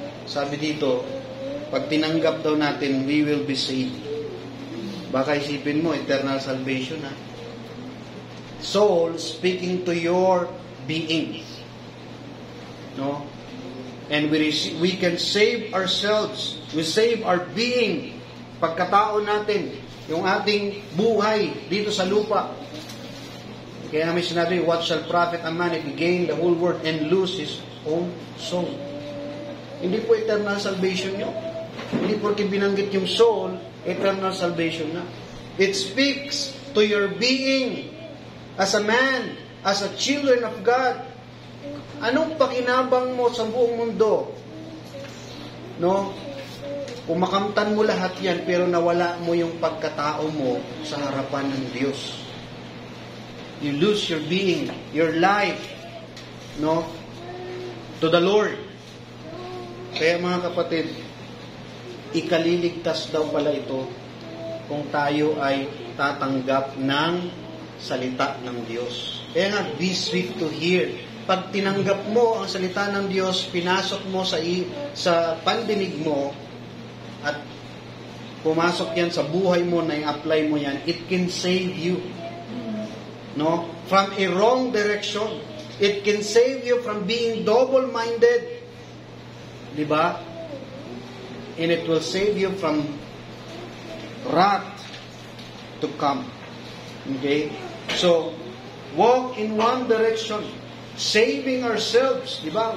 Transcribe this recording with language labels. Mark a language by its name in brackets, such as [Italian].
[Filipino] Sabi dito, pag tinanggap daw natin, [English] we will be saved. [Filipino] Baka isipin mo, eternal salvation ha. [English] Soul speaking to your being. No? And we can save ourselves. We save our being. [Filipino] Pagkatao natin, yung ating buhay dito sa lupa. Kaya may sinabi, [English] what shall profit a man if he gain the whole world and lose his own soul? [Filipino] Hindi po eternal salvation yun. Hindi po binanggit yung soul, eternal salvation na. [English] It speaks to your being as a man, as a children of God. [Filipino] Anong pakinabang mo sa buong mundo? No? Kumakamtan mo lahat yan, pero nawala mo yung pagkatao mo sa harapan ng Diyos. [English] You lose your being, your life, no? To the Lord. [Filipino] Kaya mga kapatid, ikaliligtas daw pala ito kung tayo ay tatanggap ng salita ng Diyos. Kaya nga, be swift to hear. Pag tinanggap mo ang salita ng Diyos, pinasok mo sa pandinig mo, at pumasok yan sa buhay mo na i-apply mo yan, [English] it can save you. No? From a wrong direction. It can save you from being double-minded. Diba? And it will save you from wrath to come. Okay? So, walk in one direction. Saving ourselves. Diba?